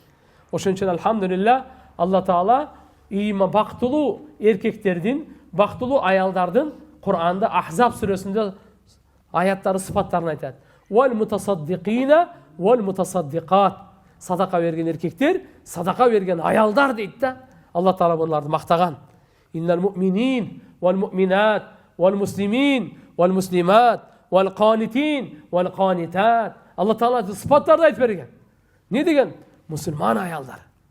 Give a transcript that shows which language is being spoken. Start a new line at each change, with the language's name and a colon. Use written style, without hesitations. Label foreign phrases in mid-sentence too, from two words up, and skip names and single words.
Kyrgyz: Ошон үчүн алхамдулилла Алла Таала бактылуу эркектердин, бактылуу аялдардын Кур'анда Ахзаб сүрөсүндө аяттары сыфаттарын айтат.
Arabic: والمتصدقين والمتصدقات.
Kyrgyz: Садака берген эркектер, садака берген аялдар дейт да. Алла Таала буларды мактаган.
Arabic: إن المؤمنين والمؤمنات والمسلمين والمسلمات والقانتين والقانتات.
Kyrgyz: Алла Таала сыфаттарды айтып берген. Не деген? Мусулман аялдар.